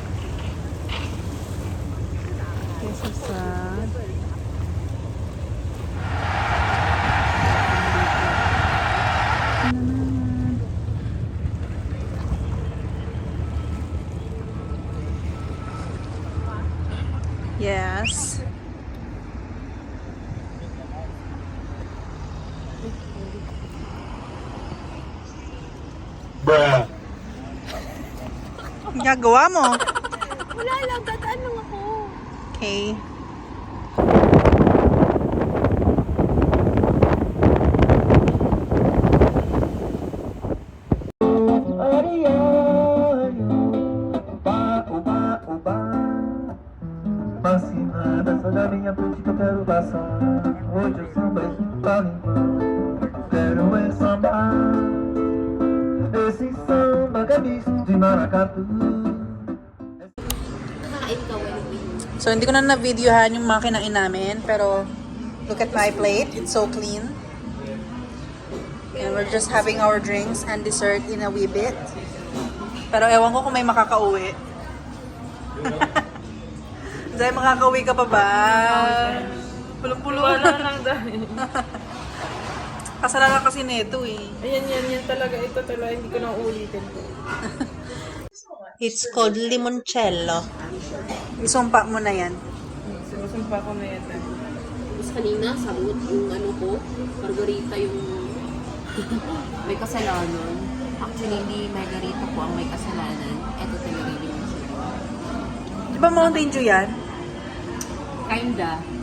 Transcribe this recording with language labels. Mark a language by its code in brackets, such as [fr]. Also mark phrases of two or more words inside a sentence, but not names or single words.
[tl] Kesa sa yes. Bruh. Gagawa mo. Wala lang, dadaan lang ako. Okay. [pt] Fascinada, sou da minha boutique, eu quero passar. Hoje o samba está lindo. Quero é sambar. Esse samba que é misto de maracatu. [tl] So, hindi ko na videohan yung mga kinain namin, pero [en] look at my plate. It's so clean. And we're just having our drinks and dessert in a wee bit. [tl] Pero ewan ko kung may makakauwi. Zay, makakauwi ka pa ba? Pulong-pulong. Wala lang dahil. Kasalanan kasi nito eh. Yan talaga. Ito talaga, hindi ko na uulitin. [en] It's called limoncello. [tl] Isumpa mo na yan. Sinusumpa ko na yan. Tapos kanina, sagot yung ano ko, margarita yung may kasalanan. Actually, hindi margarita ko ang may kasalanan. Ito talaga yung Di ba Mountain Dew yan?